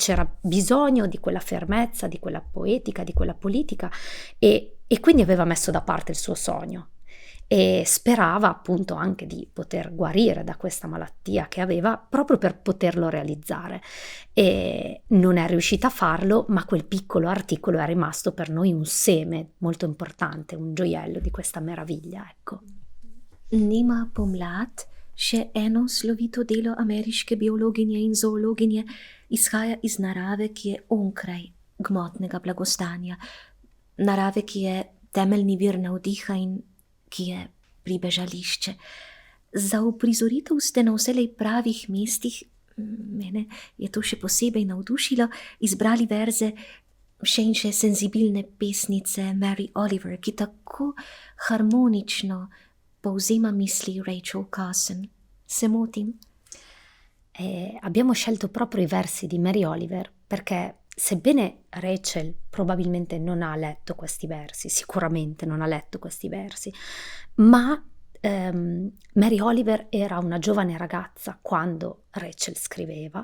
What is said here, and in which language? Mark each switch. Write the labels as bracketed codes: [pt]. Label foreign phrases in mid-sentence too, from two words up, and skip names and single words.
[it] c'era bisogno di quella fermezza, di quella poetica, di quella politica, e quindi aveva messo da parte il suo sogno e sperava appunto anche di poter guarire da questa malattia che aveva proprio per poterlo realizzare, e non è riuscita a farlo, ma quel piccolo articolo è rimasto per noi un seme molto importante, un gioiello di questa meraviglia, ecco. [sl] Nima pomlad, še eno slovito delo ameriške biologinje in zoologinje, izhaja iz narave, ki je onkraj gmotnega blagostanja, narave, ki je temeljni vir navdiha in ki je pribežališče. Za uprizoritev ste na vselej pravih mestih, mene je to še posebej navdušilo, izbrali verze še in še senzibilne pesnice Mary Oliver, ki tako harmonično povzema misli Rachel Carson. Se motim? [it] Abbiamo scelto proprio i versi di Mary Oliver perché, sebbene Rachel probabilmente non ha letto questi versi, sicuramente non ha letto questi versi, ma Mary Oliver era una giovane ragazza quando Rachel scriveva.